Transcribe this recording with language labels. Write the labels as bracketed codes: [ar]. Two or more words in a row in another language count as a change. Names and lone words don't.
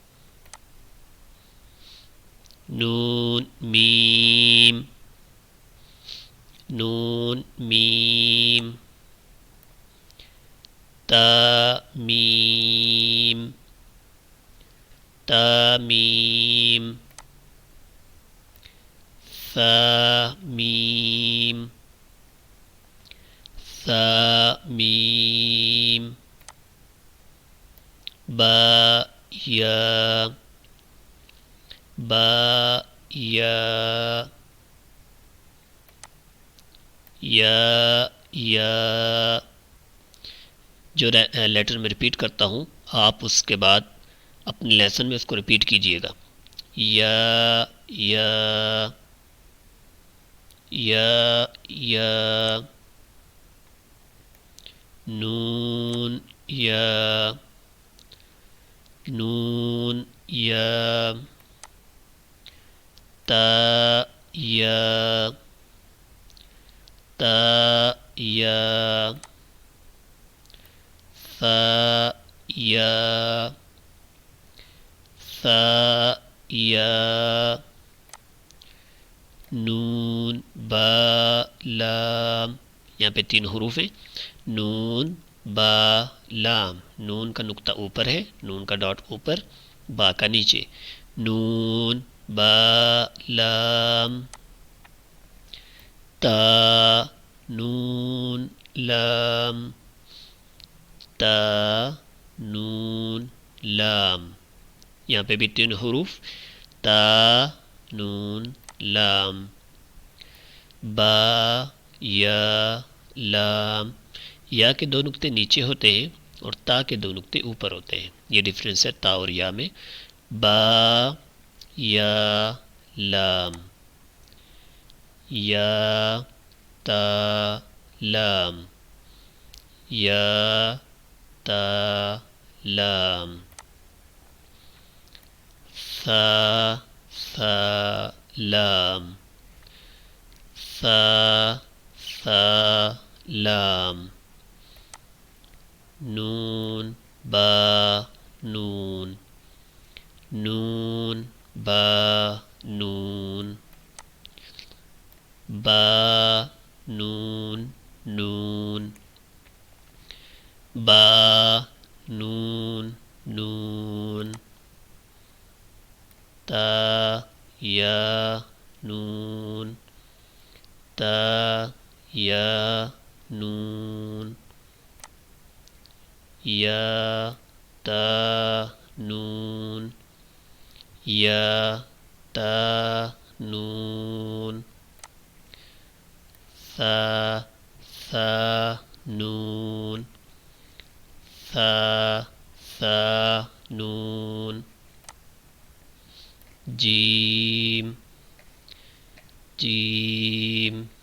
[ur] نون میم نون میم تا میم تا میم ثا میم ثا میم با یا با یا یا جو لیٹر میں ریپیٹ کرتا ہوں آپ اس کے بعد اپنے لیسن میں اس کو ریپیٹ کیجئے گا. یا یا یا یا نون یا نون یا تا یا تا یا ثا یا ثا یا نون با لام. یہاں پہ تین حروف ہیں. نون با لام. نون کا نقطہ اوپر ہے, نون کا ڈاٹ اوپر, با کا نیچے. نون با لام تا نون لام تا نون لام. یہاں پہ بھی تین حروف تا نون لام با یا لام. یا کے دو نقطے نیچے ہوتے ہیں اور تا کے دو نقطے اوپر ہوتے ہیں. یہ ڈفرینس ہے تا اور یا میں. با یا لام، یا تا لام، یا تا لام. ثا لام، ثا لام. نون با نون، نون با نون. با نون نون، با نون نون. تا یا نون، تا یا نون، یا تا نون، یا تا نون. ثا نون، ثا نون. جیم جیم.